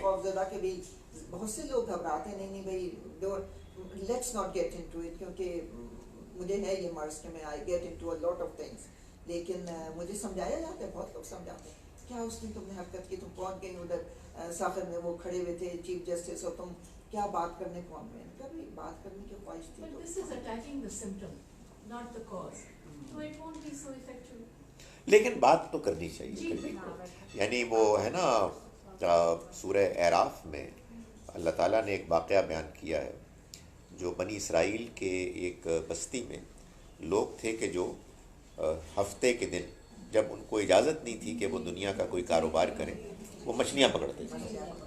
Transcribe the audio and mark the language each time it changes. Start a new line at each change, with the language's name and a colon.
Urdu: خوفزدہ کے بھی بہت سے لوگ گھبراتے ہیں, نہیں بھائی
English: let's not get into it,
Urdu: کیونکہ مجھے ہے یہ مرض کہ میں
English: I get into a lot of things,
Urdu: لیکن مجھے سمجھایا جاتا ہے, بہت لوگ سمجھاتے ہیں کیا اس دن تم نے حرکت کی, تم پہنچ گئی ادھر ساخر میں, وہ کھڑے ہوئے تھے چیف جسٹس, اور تم کیا بات کرنے پہنچ گئے. کبھی بات کرنے کی خواہش تھی,
English: But this is attacking the symptom, not the cause. So it won't be so effective.
Urdu: لیکن بات تو کرنی چاہیے. یعنی وہ ہے نا سورہ اعراف میں اللہ تعالیٰ نے ایک واقعہ بیان کیا ہے, جو بنی اسرائیل کے ایک بستی میں لوگ تھے کہ جو ہفتے کے دن جب ان کو اجازت نہیں تھی کہ وہ دنیا کا کوئی کاروبار کریں, وہ مچھلیاں پکڑتے تھے.